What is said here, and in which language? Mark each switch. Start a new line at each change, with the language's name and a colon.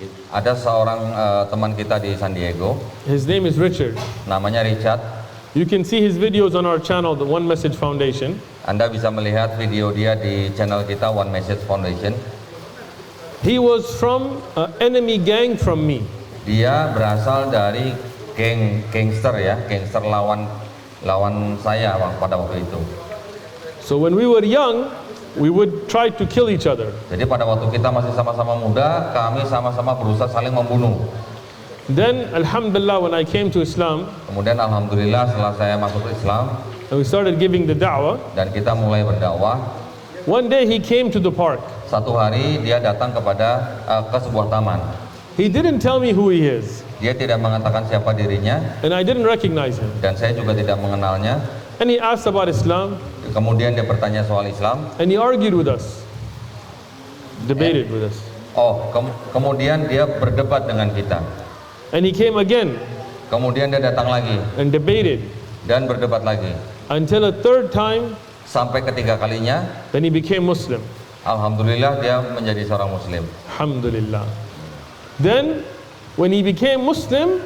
Indonesian: Ada seorang teman kita di San Diego,
English: His name is Richard.
Indonesian: namanya Richard.
English: You can see his videos on our channel, the One Message Foundation.
Indonesian: Anda bisa melihat video dia di channel kita One Message Foundation.
English: He was from an enemy gang from me.
Indonesian: Dia berasal dari gangster ya, gangster lawan saya pada waktu itu.
English: So when we were young, we would try to kill each other.
Indonesian: Jadi pada waktu kita masih sama-sama muda, kami sama-sama berusaha saling membunuh.
English: Then, alhamdulillah, when I came to Islam
Indonesian: Kemudian alhamdulillah setelah saya masuk Islam
English: and we started giving the da'wah,
Indonesian: dan kita mulai berdakwah,
English: one day he came to the park.
Indonesian: satu hari dia datang ke sebuah taman.
English: He didn't tell me who he is,
Indonesian: Dia tidak mengatakan siapa dirinya
English: and I didn't recognize him.
Indonesian: dan saya juga tidak mengenalnya.
English: And he asked about Islam,
Indonesian: Kemudian dia bertanya soal Islam.
English: and he argued with us, debated with us.
Indonesian: Kemudian dia berdebat dengan kita.
English: And he came again
Indonesian: Kemudian dia datang lagi
English: and debated
Indonesian: dan berdebat lagi.
English: until a third time,
Indonesian: Sampai ketiga kalinya,
English: then he became Muslim.
Indonesian: alhamdulillah dia menjadi seorang Muslim.
Arabic: Alhamdulillah.
English: Then, when he became Muslim,